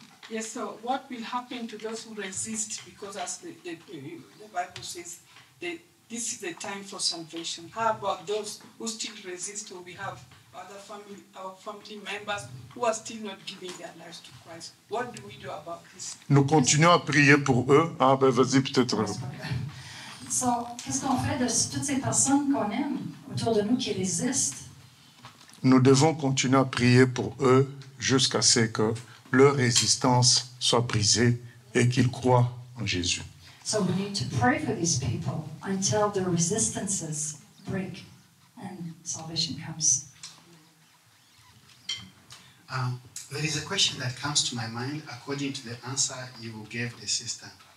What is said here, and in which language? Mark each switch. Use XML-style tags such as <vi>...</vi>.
<en>Yes, so what will happen to those who resist? Because as the Bible says, this is the time for salvation. How about those who still resist, or we have our family members who are still not giving their lives to Christ? What do we do about this?</en> <fr>Nous continuons à prier pour eux. Ah ben vas-y peut-être. So, qu'est-ce qu'on fait de toutes ces personnes qu'on aime autour de nous qui résistent? Nous devons continuer à prier pour eux jusqu'à ce que leur résistance soit brisée et qu'ils croient en Jésus.</fr> <en>So we need to pray for these people until their resistances break and salvation comes. There is a question that comes to my mind according to the answer you gave the sister.</en>